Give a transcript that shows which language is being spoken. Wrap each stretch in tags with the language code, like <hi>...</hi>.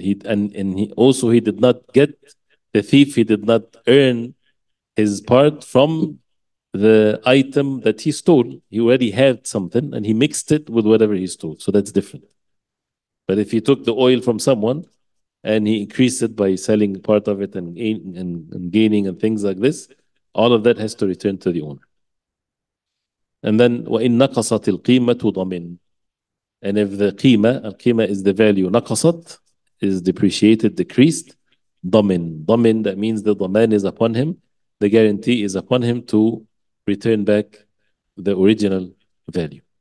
<en>He did not get, the thief, he did not earn his part from the item that he stole. He already had something and he mixed it with whatever he stole. So that's different. But if he took the oil from someone and he increased it by selling part of it and gaining and things like this, all of that has to return to the owner. And then</en> <ar>وَإِن نَقَصَتِ الْقِيمَةُ ضَمِن.</ar> <en>And if the qima is the value, naqasat is depreciated, decreased, damin, that means the daman is upon him, the guarantee is upon him to return back the original value.</en>